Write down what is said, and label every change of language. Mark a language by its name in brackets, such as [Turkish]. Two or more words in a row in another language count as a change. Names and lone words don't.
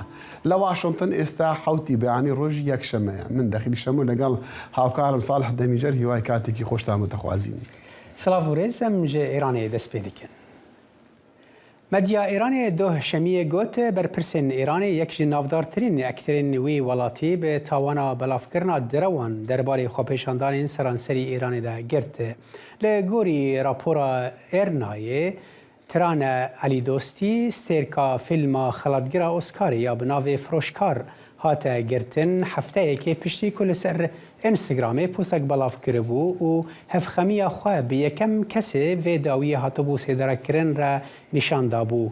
[Central Kurdish] لە واشنگتن ئێستا حوتی بەیانی ڕۆژی یەکشەمەیە. من دەخیلی شەمو لەگەڵ هاوکارم ساڵح دەمیجەر هیوای کاتێکی خۆشتان دەخوازیین. [Kurdish] سلااو و رێزم ji Îranê dest pê dikin. Medya Îranê dohşemiyê got berpirsên Îranê yek ji navdartirîn ekterên wê welatî bi tawana belavkirina derewan derbarê xwepêşandanên seranserî Îranê de girt. Li gorî rapora Ernayê Tirana Elî Dostî stêrka fîlma xelatgira Oscarê ya bi navê Firoşkar hate girtin hefteyekê piştî ku li ser Instagramê postek belav kiribû û hevxemiya xwe bi yekem kesê vê dawiyê hatibû sêderekirin re nîşan dabû.